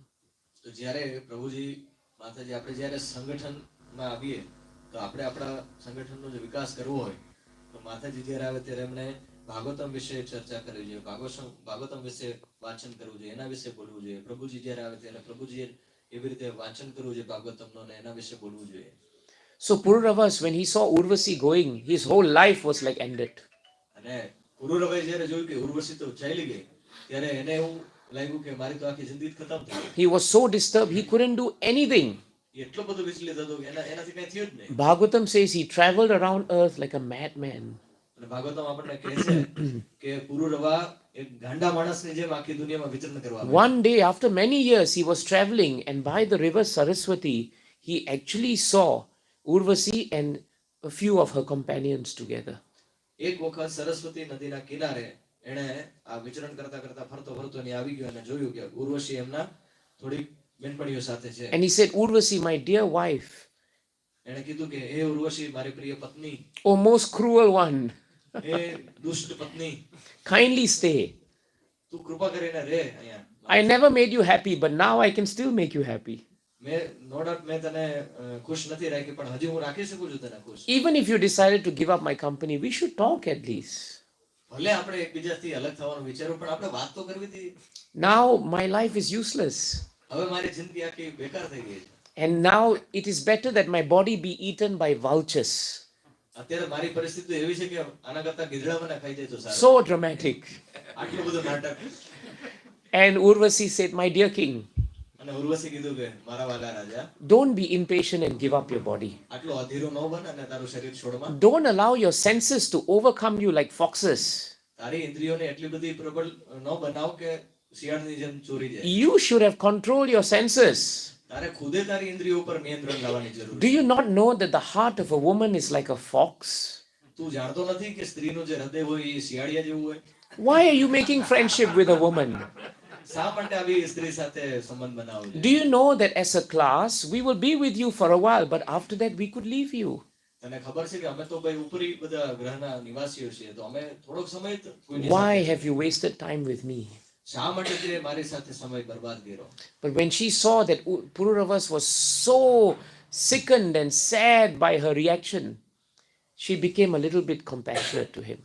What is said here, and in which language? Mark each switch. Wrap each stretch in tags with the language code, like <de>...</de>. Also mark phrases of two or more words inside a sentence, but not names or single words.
<gu>તો જ્યારે પ્રભુજી માતાજી આપણે જ્યારે સંગઠનમાં આવીએ તો આપણે આપણા સંગઠનનો જે વિકાસ કરવો હોય તો માતાજી જ્યારે આવે ત્યારે એમણે ભાગવતમ વિશે ચર્ચા કરવી જોઈએ, ભાગવતમ વિશે વાંચન કરવું જોઈએ, એના વિશે બોલવું જોઈએ. પ્રભુજી જ્યારે આવે ત્યારે પ્રભુજીએ એવી રીતે વાંચન કરવું જોઈએ ભાગવતમનો ને એના વિશે બોલવું જોઈએ.</gu> <en>So Pururavas, when he saw Urvasi going, his whole life was like ended.</en> <gu>અને પુરુરવાએ જ્યારે જોયું કે ઉર્વશી તો ચાલી ગઈ ત્યારે એને એવું લાગ્યું કે મારી તો આખી જિંદગી ખતમ થઈ ગઈ.</gu> <en>He was so disturbed, he couldn't do anything.</en> <gu>એટલો બધો વિચલિત હતો કે એનાથી કઈ થયું જ નહીં.</gu> <en>Bhagavatam says he traveled around earth like a madman.</en> <gu>અને ભાગવતમ આપણને કહે છે કે પુરુરવા એક ગાંડા માણસની જેમ આખી દુનિયામાં વિચરણ કરવા માંડ્યો.</gu> <en>One day, after many years, he was traveling, and by the river Saraswati, he actually saw Urvasi and a few of her companions together.</en> <gu>એક વખત સરસ્વતી નદીના કિનારે એણે આ વિચરણ કરતા કરતા ફરતો ફરતો ને આવી ગયો અને જોયું કે ઉર્વશી એમના થોડી બેનપણીઓ સાથે છે.</gu> <en>And he said, Urvasi, my dear wife,</en> <gu>એણે કીધું કે હે ઉર્વશી મારી પ્રિય પત્ની,</gu> <en>oh most cruel one,</en> <gu>હે દુષ્ટ પત્ની,</gu> <en>kindly stay.</en> <gu>તું કૃપા કરીને રહે અહીંયા.</gu> <en>I never made you happy, but now I can still make you happy.</en> <gu>મેં</gu> <en>no doubt</en> <gu>મેં તને ખુશ નથી રાખી, પણ હજી હું રાખી શકું છું તને ખુશ.</gu> <en>Even if you decided to give up my company, we should talk at least.</en> <gu>ભલે આપણે એકબીજાથી અલગ થવાનું વિચારું, પણ આપણે વાત તો કરવી હતી.</gu> <en>Now my life is useless.</en> <gu>હવે મારી જિંદગી આખી બેકાર થઈ ગઈ છે.</gu> <en>And now it is better that my body be eaten by vultures.</en> <gu>અત્યારે મારી પરિસ્થિતિ એવી છે કે આના કરતા ગીધડા મને ખાઈ જાય તો સારું.</gu> <en>So dramatic.</en> <gu>આટલું બધું નાટક.</gu> <en>And Urvasi said, my dear king,</en> <gu>અને ઉર્વશી કીધું કે મારા વાલા રાજા,</gu> <en>don't be impatient and give up your body.</en> <gu>આટલું અધીરું ન બન અને તારું શરીર છોડમાં.</gu> <en>Don't allow your senses to overcome you like foxes.</en> <gu>તારી ઇન્દ્રિયોને એટલી બધી પ્રબળ ન બનાવ કે શિયાળની જેમ ચોરી જાય.</gu> <en>You should have controlled your senses.</en> <gu>તારે ખુદે તારી ઇન્દ્રિયો ઉપર નિયંત્રણ લાવવાની જરૂર</gu> <en>Do</en> <gu>છે.</gu> <en>you not know that the heart of a woman is like a fox?</en> <gu>તું જાણતો નથી કે સ્ત્રીનું જે હૃદય હોય એ શિયાળિયા જેવું હોય?</gu> <en>Why are you making friendship with a woman?</en> <gu>શા માટે આવી સ્ત્રી સાથે સંબંધ બનાવવો જોઈએ?</gu> <en>Do you know that as a class, we will be with you for a while, but after that we could leave you?</en> <gu>તને ખબર છે કે અમે તો ભાઈ ઉપરી બધા ગ્રહના નિવાસીઓ છીએ, તો અમે થોડોક સમય જ કોઈની</gu> <en>Why</en> <gu>સાથે.</gu> <en>have you wasted time with me?</en> <gu>શા માટે તે મારી સાથે સમય બરબાદ કર્યો?</gu> <en>But when she saw that Pururavas was so sickened and sad by her reaction, she became a little bit compassionate to him.</en>